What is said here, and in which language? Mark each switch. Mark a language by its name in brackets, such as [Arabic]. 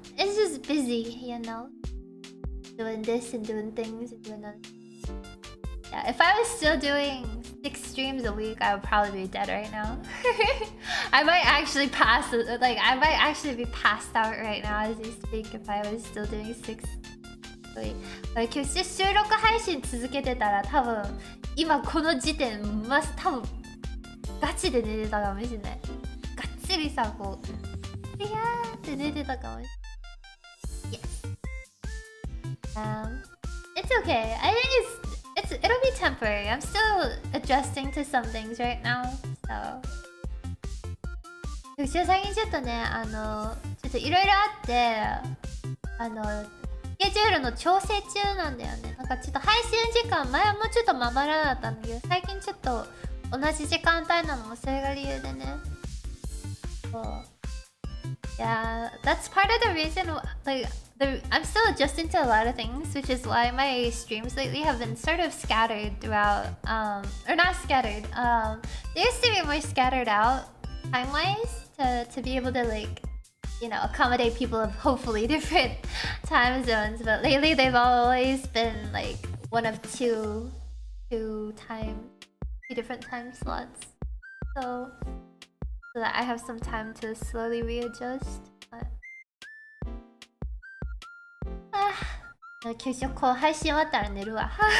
[English] It's just busy, you know, doing this and doing things and doing other. Yeah, if I was still doing 6 streams a week, I would probably be dead right now. I might actually pass, like, I might actually be passed out right now as we speak if I was still doing 6 a week. [Japanese] 今日収録配信続けてたら多分、今この時点、多分ガチで寝てたかもしれない。がっつりさ、こう、いやーって寝てたかもしれない。 [English] Yes. It's okay. I think it'll be temporary. I'm still adjusting to some things right now. So. [Japanese] うちは最近ちょっとね、ちょっといろいろあって、スケジュールの調整中なんだよね。なんかちょっと配信時間、前はもうちょっとまばらだったんだけど、最近ちょっと同じ時間帯なのもそれが理由でね。そう。 [English] Yeah, that's part of the reason, like, I'm still adjusting to a lot of things, which is why my streams lately have been sort of scattered throughout, or not scattered, they used to be more scattered out time-wise to be able to, like, you know, accommodate people of hopefully different time zones, but lately they've always been, like, one of two different time slots, so that I have some time to slowly readjust. But... [Japanese] 今日こう配信終わったら寝るわ。